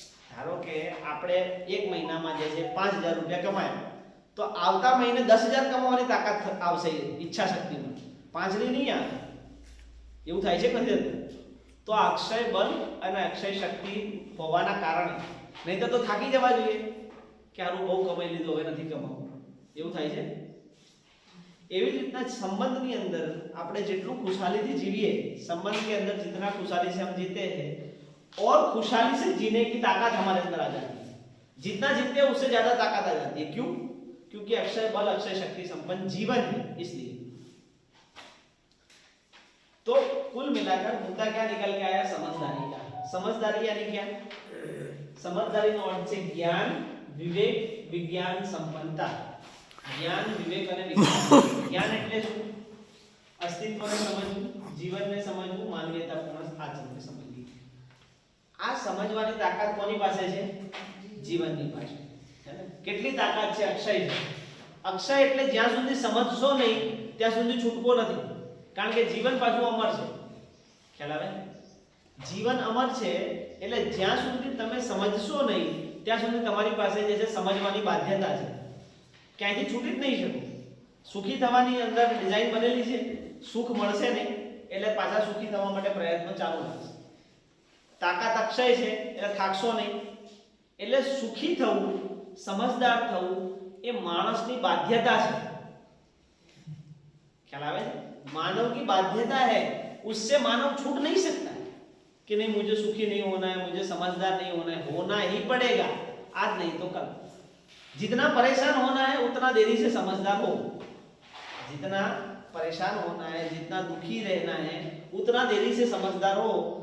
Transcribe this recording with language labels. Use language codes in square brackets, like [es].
[gu] ધારો કે આપણે એક મહિનામાં જે છે 5000 રૂપિયા કમાયા તો આવતા મહિને 10000 કમાવાની તાકાત આવશે ઈચ્છા શક્તિમાં, 5 ની નહીં આવે. એવું થાય છે કે નથી થતું? તો આ અક્ષય બળ અને અક્ષય શક્તિ હોવાના કારણે, નહીં તો થાકી જવા જોઈએ કે આનું બહુ કમાઈ લીધું હવે નથી કમાવું, એવું થાય છે. એવી જ રીતના સંબંધની અંદર આપણે જેટલું ખુશાલીથી જીવીએ, [hi] संबंध के अंदर जितना खुशहाली से हम जीते हैं और खुशहाली से जीने की ताकत हमारे अंदर आ जाती है. जितना जीते हैं उससे ज्यादा ताकत आ जाती है. क्यों? क्योंकि अक्षय बल अक्षय शक्ति संपन्न जीवन है, इसलिए. तो कुल मिलाकर मुद्दा क्या निकल के आया? समझदारी का. समझदारी यानी क्या? [gu] समझदारी નો અર્થ છે જ્ઞાન, વિવેક, વિજ્ઞાન, સંપન્નતા. જ્ઞાન, વિવેક અને વિજ્ઞાન. જ્ઞાન એટલે શું? અસ્તિત્વને સમજવું, જીવનને સમજવું, માનવીયતાપૂર્ણ આચરણને સમજવું. આ સમજવાની તાકાત કોની પાસે છે? જીવનની પાસે. કેટલી તાકાત છે? અક્ષય છે. અક્ષય એટલે જ્યાં સુધી સમજશો નહીં ત્યાં સુધી છૂટકો નથી, કારણ કે જીવન પાછું અમર છે. ખ્યાલ આવે? જીવન અમર છે એટલે જ્યાં સુધી તમે સમજશો નહીં ત્યાં સુધી તમારી પાસે જે છે સમજવાની બાધ્યતા છે. ક્યાંયથી છૂટી જ નહીં શકો. સુખી થવાની અંદર ડિઝાઇન બનેલી છે. સુખ મળશે નહીં એટલે પાછા સુખી થવા માટે પ્રયત્નો ચાલુ રાખશે. તાકાત અક્ષય છે એટલે થાકશો નહીં. એટલે સુખી થવું, સમજદાર થવું એ માણસની બાધ્યતા છે. ખ્યાલ આવે? [hi] मानव की बाध्यता है, उससे मानव छूट नहीं सकता कि नहीं मुझे सुखी नहीं होना है, मुझे समझदार नहीं होना है. होना ही पड़ेगा, आज नहीं तो कल. जितना परेशान होना है उतना देरी से समझदार हो. जितना परेशान होना है, जितना दुखी रहना है उतना देरी से समझदार हो.